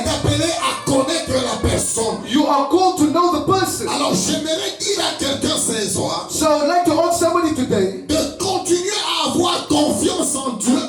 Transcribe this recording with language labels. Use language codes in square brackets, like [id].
[fr] êtes appelé à connaître la personne. [en] you are called to know the person. [fr] Alors j'aimerais ce soir [en] So I would like to urge somebody today [fr] de continuer à avoir confiance en Dieu